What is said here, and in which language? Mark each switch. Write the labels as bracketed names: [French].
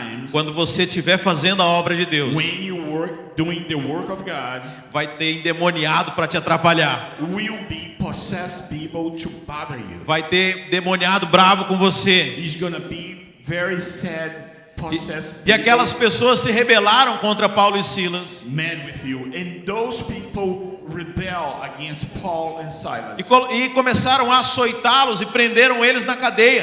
[Portuguese] quando você estiver fazendo a obra de Deus, [English] when you doing the work of God, [Portuguese] vai ter endemoniado para te atrapalhar. [English] will be possessed people to bother you. [Portuguese] Vai ter demoniado bravo com você. [English] He's gonna be very sad, possessed [Portuguese] E aquelas pessoas se rebelaram contra Paulo e Silas. [English] mad with you, and those people rebel against Paul and Silas, [Portuguese] E começaram a açoitá-los e prenderam eles na cadeia.